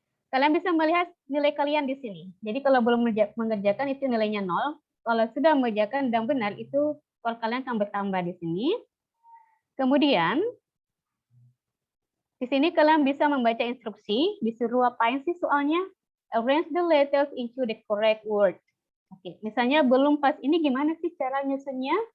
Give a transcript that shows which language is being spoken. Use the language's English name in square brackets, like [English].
[Indonesian] Kalian bisa melihat nilai kalian di sini. Jadi kalau belum mengerjakan itu nilainya 0. Kalau sudah mengerjakan dan benar itu skor kalian akan bertambah di sini. Kemudian di sini kalian bisa membaca instruksi, disuruh apain sih soalnya? [English] Arrange the letters into the correct word. [Indonesian] Oke, misalnya belum pas ini gimana sih cara nyusunnya?